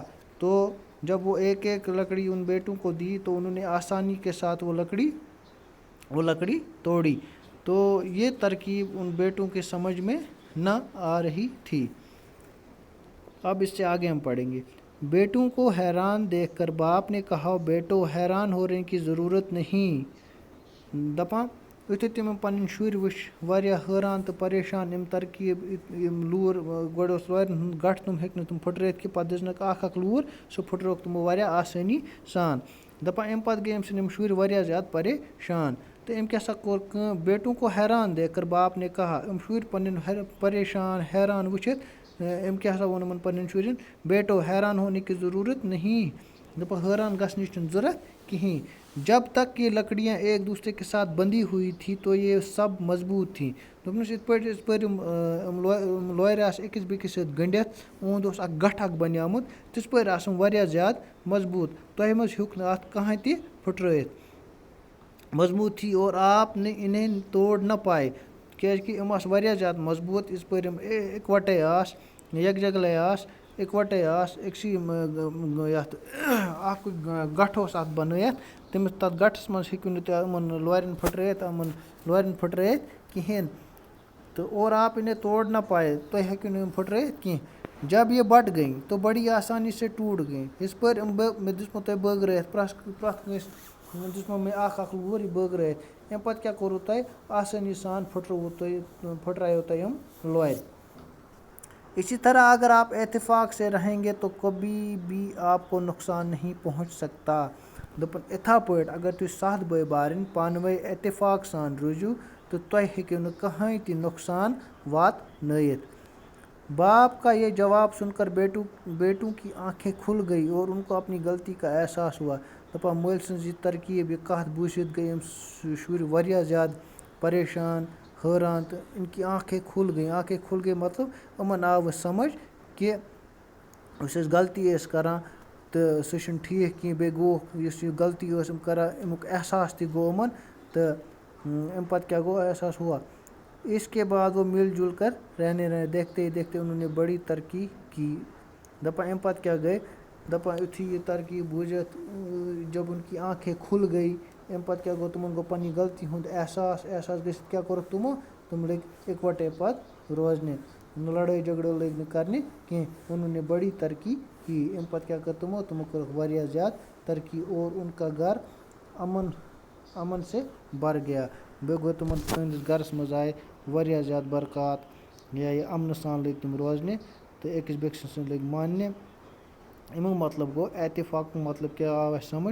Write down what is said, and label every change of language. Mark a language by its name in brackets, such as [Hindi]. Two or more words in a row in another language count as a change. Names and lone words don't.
[Urdu] تو جب وہ ایک ایک لکڑی ان بیٹوں کو دی تو انہوں نے آسانی کے ساتھ وہ لکڑی توڑی۔ تو یہ ترکیب ان بیٹوں کے سمجھ میں نہ آ رہی تھی۔ اب اس سے آگے ہم پڑھیں گے۔ بیٹوں کو حیران دیکھ کر باپ نے کہا، بیٹو حیران ہونے کی ضرورت نہیں۔ [Kashmiri] دپان یُتھُے تِم پنٕنۍ شُرۍ وٕچھ واریاہ حٲران تہٕ پریشان یِم ترکیب یِم لوٗر گۄڈٕ اوس لورِ ہُنٛد گٹھ تِم ہیٚکۍ نہٕ تِم پھٕٹرٲوِتھ کینٛہہ، پَتہٕ دِژنَکھ اکھ لوٗر، سُہ پھٕٹرٲوٕکھ تِمو واریاہ آسٲنی سان۔ دَپان اَمہِ پَتہٕ گٔے أمۍ سٕنٛدۍ یِم شُرۍ واریاہ زیادٕ پریشان۔ تہٕ أمۍ کیٛاہ سا کوٚر کٲم؟ [Urdu] بیٹوں کو حیران دیکھ کر باپ نے کہا، [Kashmiri] یِم شُرۍ پنٕنۍ پریشان حیران وٕچھِتھ أمۍ کیٛاہ سا ووٚن یِمَن پنٕنٮ۪ن شُرٮ۪ن، [Urdu] بیٹو حیران ہونے کی ضرورت نہیں۔ [Kashmiri] دَپان حٲران گژھنٕچ چھِنہٕ ضوٚرتھ کِہیٖنۍ۔ [Urdu] جب تک یہ لکڑیاں ایک دوسرے کے ساتھ بندھی ہوئی تھی تو یہ سب مضبوط تھیں۔ [Kashmiri] دوٚپنَس یِتھ پٲٹھۍ یِم لورِ آسہٕ أکِس بیٚکِس سۭتۍ گٔنڈِتھ، اُہُنٛد اوس اکھ گٹھ اکھ بنیومُت، تِژھ پٲرۍ آسہٕ یِم واریاہ زیادٕ مضبوٗط۔ تۄہہِ منٛز ہیوٚکھ نہٕ اَتھ کٕہٕنۍ تہِ پھٕٹرٲوِتھ۔ [Urdu] مضبوٗط تھی اور آپ نے انہیں توڑ نہ پائے، [Kashmiri] کیٛازِکہِ یِم آسہٕ واریاہ زیادٕ مضبوٗط، یِژھ پٲرۍ یِم اِکوَٹَے آسہٕ، یکجگلے آسہٕ، اِکوَٹَے آسہٕ، أکسٕے یَتھ اَکھ گٹھ اوس اَتھ بنٲیِتھ، تَتھ گٹھَس منٛز ہیٚکِو نہٕ تُہۍ یِمَن لورٮ۪ن پھٕٹرٲوِتھ کِہیٖنۍ۔ [Urdu] تو اور آپ انہیں توڑ نہ پائے، [Kashmiri] تُہۍ ہیٚکِو نہٕ یِم پھٕٹرٲوِتھ کینٛہہ۔ [Urdu] جب یہ بٹ گئیں تو بڑی آسانی سے ٹوٹ گئیں۔ [Kashmiri] یِژھ پٲرۍ مےٚ دِژمو تۄہہِ بٲگرٲوِتھ، پرٛٮ۪تھ کٲنٛسہِ دِژمو مےٚ اکھ لوٗر یہِ بٲگرٲوِتھ، اَمہِ پَتہٕ کیٛاہ کوٚروٕ تۄہہِ؟ آسٲنی سان پھٕٹرایو تۄہہِ یِم لورِ۔ [Urdu] اسی طرح اگر آپ اتفاق سے رہیں گے تو کبھی بھی آپ کو نقصان نہیں پہنچ سکتا۔ [Kashmiri] دوٚپُن یِتھا پٲٹھۍ اگر تُہۍ 7 بٲے بارٕنۍ پانہٕ ؤنۍ اتفاق سان روٗزِو تو تۄہہِ ہیٚکِو نہٕ کٕہٕنۍ تہِ نقصان واتنٲیِتھ۔ [Urdu] باپ کا یہ جواب سن کر بیٹوں کی آنکھیں کھل گئی اور ان کو اپنی غلطی کا احساس ہوا۔ [Kashmiri] دپان مٲلۍ سٕنٛز یہِ ترکیب، یہِ کَتھ بوٗزِتھ گٔے یِم شُرۍ واریاہ زیادٕ پریشان، حٲران، تہٕ [Urdu] ان کی آنکھیں کھل گئی [Kashmiri] مطلب یِمَن آو وۄنۍ سمجھ کہِ یُس أسۍ غلطی ٲسۍ کَران تہٕ سُہ چھُنہٕ ٹھیٖک کینٛہہ، بیٚیہِ گوٚوُکھ یُس یہِ غلطی ٲس یِم کَران اَمیُک احساس تہِ گوٚو یِمَن، تہٕ اَمہِ پَتہٕ کیٛاہ گوٚو [Urdu] احساس ہوا۔ اس کے بعد وہ مل جل کر رہنے دیکھتے ہی دیکھتے انہوں نے بڑی ترقی کی۔ [Kashmiri] دپان اَمہِ پَتہٕ کیٛاہ گٔے؟ دپان یُتھُے یہِ ترقی بوٗزِتھ [Urdu] جب ان کی آنکھیں کھل گئی، [Kashmiri] اَمہِ پَتہٕ کیٛاہ گوٚو؟ تِمَن گوٚو پنٛنہِ غلطی ہُنٛد احساس گٔژھِتھ کیٛاہ کوٚرُکھ تِم لٔگۍ اِکوَٹَے پَتہٕ روزنہِ، لڑٲے جھگڑے لٔگۍ نہٕ کَرنہِ کینٛہہ۔ [Urdu] انہوں نے بڑی ترقی کی۔ [Kashmiri] اَمہِ پَتہٕ کیٛاہ کٔر تِمو کٔرٕکھ واریاہ زیادٕ ترقی [Urdu] اور ان کا گھر امن سے بھر گیا۔ [Kashmiri] بیٚیہِ گوٚو تٕہنٛدِس گَرَس منٛز آیہِ واریاہ زیادٕ برکات، یا یہِ اَمنہٕ سان لٔگۍ تِم روزنہِ تہٕ أکِس بیٚکہِ سٕنٛز لٔگۍ ماننہِ۔ اَمیُک مطلب گوٚو اتفاقُک مطلب کیٛاہ آو اَسہِ سمجھ؟